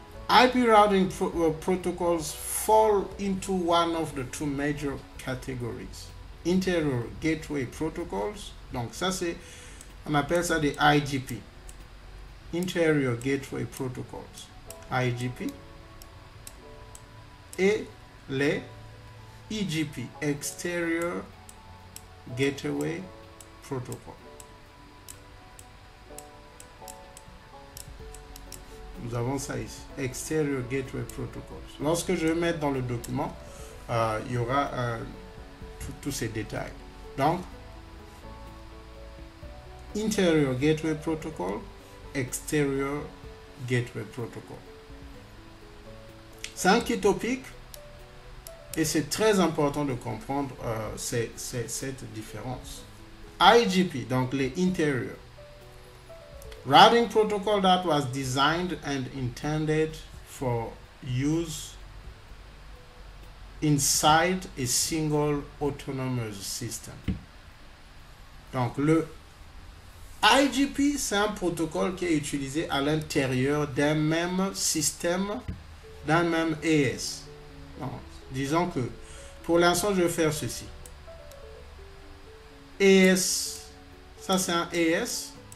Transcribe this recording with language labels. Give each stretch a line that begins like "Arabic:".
English: IP routing protocols fall into one of the two major categories. Interior gateway protocols,
French: donc ça c'est, on appelle ça des IGP.
English: Interior gateway protocols, IGP, et les EGP, exterior gateway protocol.
French: Nous avons ça ici, exterior gateway protocols. Lorsque je vais mettre dans le document, il y aura tous ces détails.
English: Donc, interior gateway protocol, exterior gateway protocol.
French: C'est un
English: key topic
French: et c'est très important de comprendre cette différence. IGP, donc les interior.
English: Routing protocol that was designed and intended for use inside a single autonomous system.
French: Donc le IGP, c'est un protocole qui est utilisé à l'intérieur d'un même système, d'un même AS. Donc, disons que pour l'instant, je vais faire ceci. AS, ça c'est un AS.